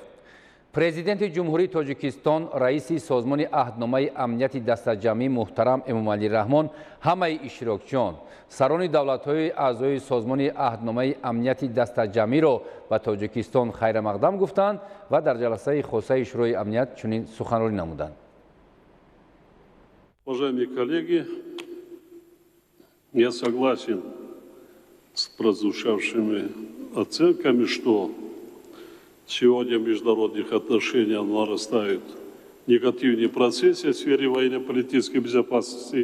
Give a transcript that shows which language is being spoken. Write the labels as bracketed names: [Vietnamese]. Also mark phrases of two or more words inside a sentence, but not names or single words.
[Tajik] президенти ҷумҳурии Тоҷикистон, раиси созмони аҳдномаи амнияти дастаҷамъӣ муҳтарам Эмомалӣ Раҳмон ҳамаи иштирокчиён, сарони давлатҳои аъзои созмони аҳдномаи амнияти дастаҷамъиро ба Тоҷикистон хайрамақдам гуфтанд ва дар ҷаласаи хосаи шӯрои амният чунин суханронӣ намуданд. [Russian] Уважаемые коллеги, я согласен с прозвучавшими оценками, что сегодня в международных отношениях нарастают негативные процессы в сфере военно-политической безопасности.